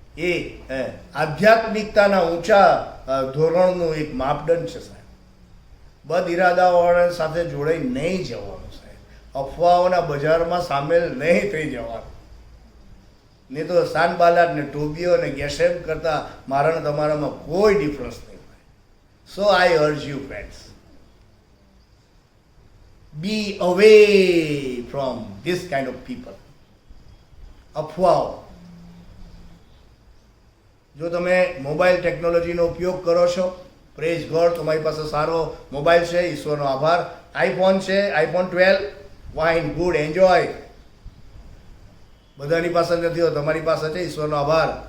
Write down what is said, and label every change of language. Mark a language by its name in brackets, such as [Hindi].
[Gujarati] એ આધ્યાત્મિકતાના ઊંચા ધોરણનું એક માપદંડ છે સાહેબ. બદ ઈરાદાવાળા સાથે જોડાઈ નહીં જવાનું સાહેબ. અફવાઓના બજારમાં સામેલ નહીં થઈ જવાનું. નહીં તો સાનબાલાટ ને ટોબીઓ ને ગેસેમ કરતા મારા ને તમારામાં કોઈ ડિફરન્સ નહીં હોય. [English] So I urge you friends, be away from this kind of people. [Gujarati] અફવાઓ. જો તમે મોબાઈલ ટેકનોલોજીનો ઉપયોગ કરો છો, [English] praise God, [Gujarati] તમારી પાસે સારો મોબાઈલ છે, ઈશ્વરનો આભાર. [English] IPhone છે, iPhone 12, wine, good, enjoy. [Gujarati] બધાની પાસે નથી હોતો, તમારી પાસે છે, ઈશ્વરનો આભાર.